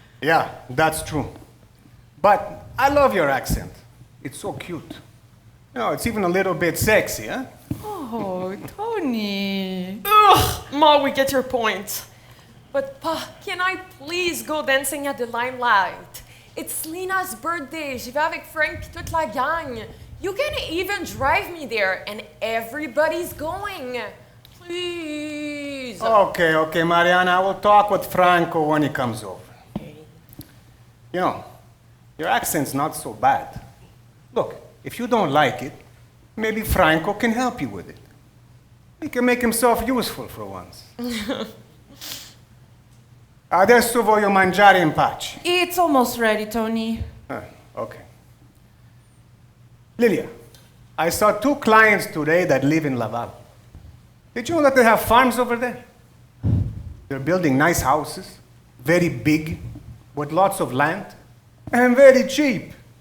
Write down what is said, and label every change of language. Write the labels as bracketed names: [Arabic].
[English] Yeah, that's true. But I love your accent. It's so cute. It's even a little bit sexy, huh? Oh, Tony. Ugh, Ma, we get your point. But Pa, can I please go dancing at the limelight? It's Lena's birthday. [French] J'y vais avec Frank et toute la gang. [English] You can even drive me there, and everybody's going. Please. Okay, Mariana. I will talk with Franco when he comes over. Okay. Your accent's not so bad. Look, if you don't like it, maybe Franco can help you with it. He can make himself useful for once. [Italian] Adesso voglio mangiare in pace. [English] It's almost ready, Tony. Okay. Lilia, I saw 2 clients today that live in Laval. Did you know that they have farms over there? They're building nice houses, very big, with lots of land, and very cheap.